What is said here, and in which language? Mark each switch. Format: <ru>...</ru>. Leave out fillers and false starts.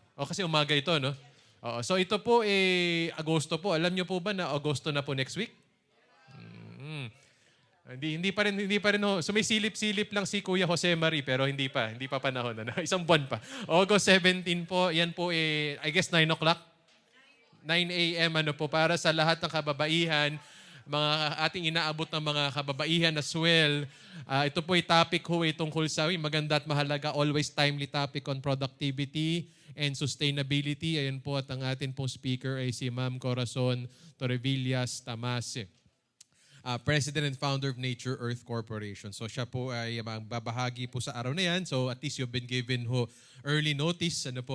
<tl>Kasi umaga ito, no? So ito po Agosto po. Alam niyo po ba na Agosto na po</tl> <en>next week?</en> <tl>Hindi pa rin ho. So may silip-silip lang si Kuya Jose Marie pero hindi pa panahon. Isang buwan pa. August 17 po, yan po</tl> <en>I guess</en> <tl>9 o'clock.</tl> <en>9 a.m.</en> <tl>Para sa lahat ng kababaihan, mga ating inaabot ng mga kababaihan as well. Ito po ay topic tungkol sa maganda at mahalaga,</tl> <en>always timely topic on productivity and sustainability.</en> <tl>Ayan po at ang atin pong speaker ay si Ma'am Corazon Torrevillas Tamase.</tl> <en>President and founder of Nature Earth Corporation.</en> <tl>So siya po ay babahagi po sa araw na yan.</tl> <en>So at least you've been given early notice.</en>